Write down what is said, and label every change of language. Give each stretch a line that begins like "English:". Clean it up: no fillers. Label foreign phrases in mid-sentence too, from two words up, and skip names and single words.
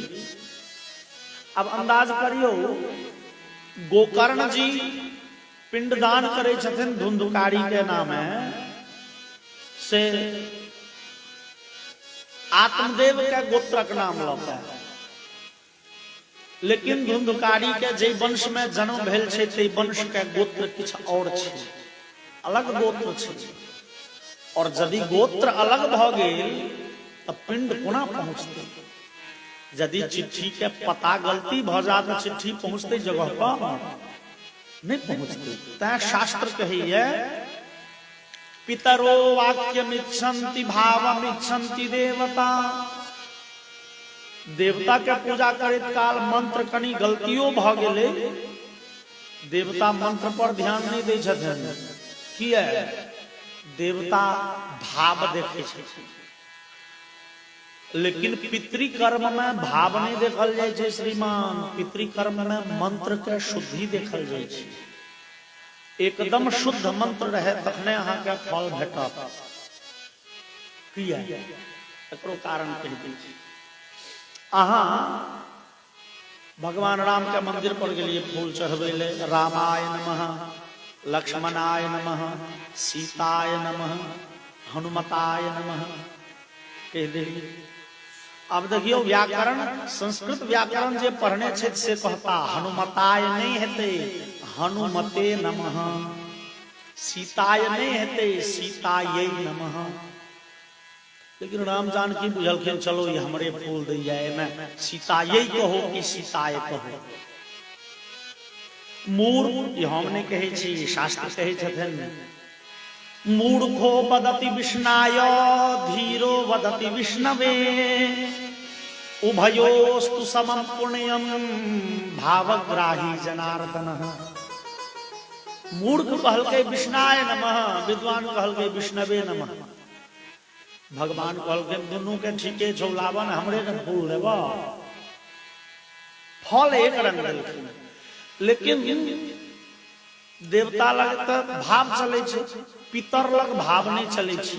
Maithili: अब अंदाज करियो, गोकर्ण जी पिंडदान करे छथिन धुंधकारी के नामे से आत्मदेव के गोत्रक नाम लौटा। लेकिन धुंधकारी के जे वंश में जन्म भेल छै, ते वंश के गोत्र किछ और छै, अलग गोत्र छै। और यदि गोत्र अलग भ गेल तो पिंड कोना पहुंचते? यदि चिट्ठी के पता गलती भ जाए तो चिट्ठी पहुंचते जगह पर नहीं पहुंचते। तैं शास्त्र कहिए,
Sanskrit: पितरो वाक्यमिच्छन्ति भावमिच्छन्ति देवता।
Maithili: देवता के पूजा करैत काल मंत्र कनी गलतियों भ गेलै, देवता मंत्र पर ध्यान नहीं दै छथिन। किया? देवता भाव देखे छथिन, लेकिन पितृकर्म में भाव नहीं देखल जाय छै श्रीमान। पितृकर्म में मंत्र के शुद्धि देखल जाय छै। एकदम शुद्ध मंत्र रहे तखने अहाँ के फल भेटत। किया? एकरो कारण कहि दै छी। अहाँ भगवान राम के मंदिर पर गेलिए फूल चढ़बै ले,
Sanskrit: रामाय नमः, लक्ष्मणाय नमः, सीताय नमः, हनुमताय नमः कह देलिए।
Maithili: अब देखियो व्याकरण, संस्कृत व्याकरण जे पढ़ने छे से कहता हनुमताय नहीं हेते,
Sanskrit: हनुमते नमः।
Maithili: सीताय नहीं हेते,
Sanskrit: सीतायै नमः।
Maithili: लेकिन राम जानकी बुझलखिन, चलो ये हमरे फूल दै जाए में सीतायै कहो कि सीताय कहो। मूर्ख ये हम नहीं कहे छी, शास्त्र कहे छथिन
Sanskrit: मूर्खो वदति विष्णाय धीरो वदति विष्णवे उभयोस्तु समं पुण्यम भावग्राही जनार्दन।
Maithili: मूर्ख कहल के
Sanskrit: विष्णाय नमः,
Maithili: विद्वान कहल के
Sanskrit: विष्णवे नमः।
Maithili: भगवान कहल के दुनू के ठीके छौ, लावन हमरे के फूल देबा, फल एक रंग देलखिन, लेकिन देवता लग त भाव चले छे, पितर लग भाव नहीं चले छे।